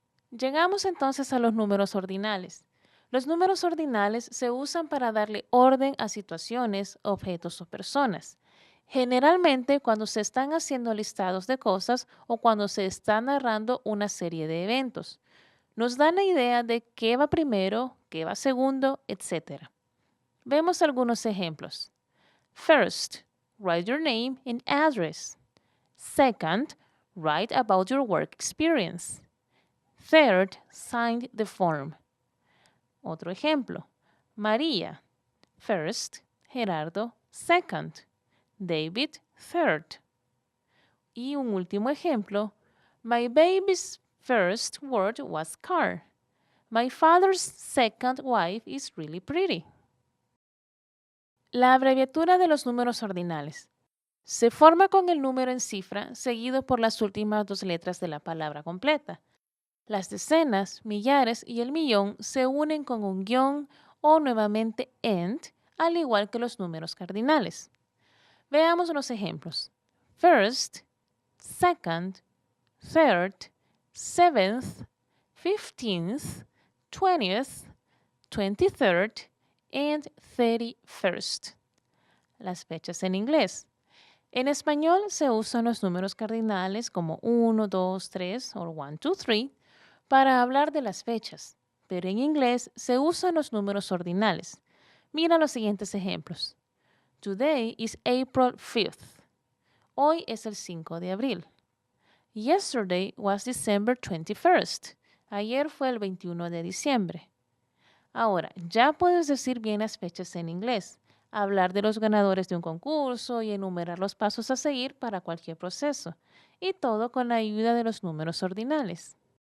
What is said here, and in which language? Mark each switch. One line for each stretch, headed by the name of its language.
Spanish: Llegamos entonces a los números ordinales. Los números ordinales se usan para darle orden a situaciones, objetos o personas. Generalmente cuando se están haciendo listados de cosas o cuando se está narrando una serie de eventos. Nos dan la idea de qué va primero, qué va segundo, etc. Vemos algunos ejemplos.
English: First, write your name and address. Second, write about your work experience. Third, sign the form.
Spanish: Otro ejemplo.
English: María, first. Gerardo, second. David, third.
Spanish: Y un último ejemplo.
English: My baby's first word was car. My father's second wife is really pretty.
Spanish: La abreviatura de los números ordinales. Se forma con el número en cifra seguido por las últimas dos letras de la palabra completa. Las decenas, millares y el millón se unen con un guión o nuevamente end, al igual que los números cardinales. Veamos los ejemplos.
English: First, second, third, seventh, 15th, 20th, 23rd and 31st.
Spanish: Las fechas en inglés. En español se usan los números cardinales como 1, 2, 3 o 1, 2, 3 para hablar de las fechas, pero en inglés se usan los números ordinales. Mira los siguientes ejemplos.
English: Today is April 5th.
Spanish: Hoy es el 5 de abril.
English: Yesterday was December 21st.
Spanish: Ayer fue el 21 de diciembre. Ahora, ya puedes decir bien las fechas en inglés, hablar de los ganadores de un concurso y enumerar los pasos a seguir para cualquier proceso, y todo con la ayuda de los números ordinales.